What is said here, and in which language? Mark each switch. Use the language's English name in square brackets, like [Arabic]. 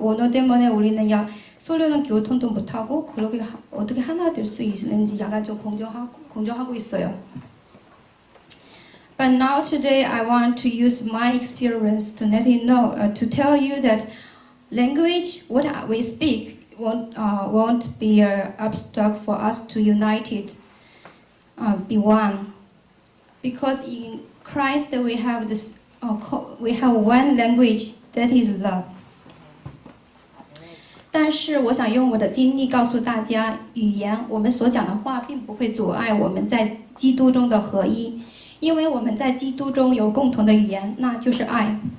[Korean] 언어 때문에 우리는 서로는 교통도 못하고 그렇게 어떻게 하나 될 수 있는지 약간 좀 공정하고 있어요. [English] But now today I want to use my experience to let you know, to tell you that language, what we speak, won't be an obstacle for us to unite, be one. Because in Christ we have this, we have one language, that is love. [Chinese] 但是我想用我的经历告诉大家，语言我们所讲的话并不会阻碍我们在基督中的合一。因为我们在基督中有共同的语言，那就是爱。